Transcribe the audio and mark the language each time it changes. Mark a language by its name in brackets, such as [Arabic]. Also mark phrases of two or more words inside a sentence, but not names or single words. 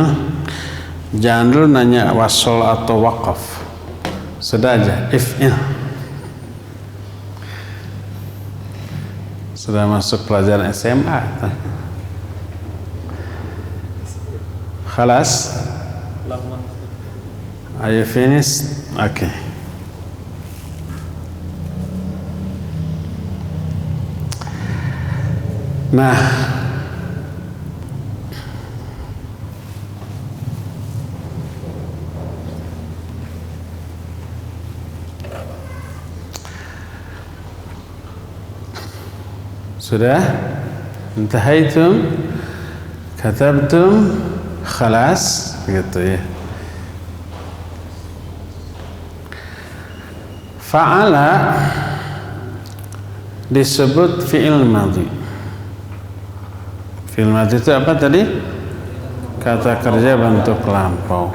[Indonesian] If'il Jangan dulu nanya wasol atau wakaf. Sudah aja if'il. Sudah masuk pelajaran SMA. Khalas? [English] Are you finished? Okay. [Indonesian] Nah, sudah [Arabic] انتهيتم كتبتم, [Indonesian] khalas, gitu ya. Fa'ala disebut [Arabic] فعل ماضي. فعل ماضي [Indonesian] itu apa tadi? Kata kerja bentuk lampau.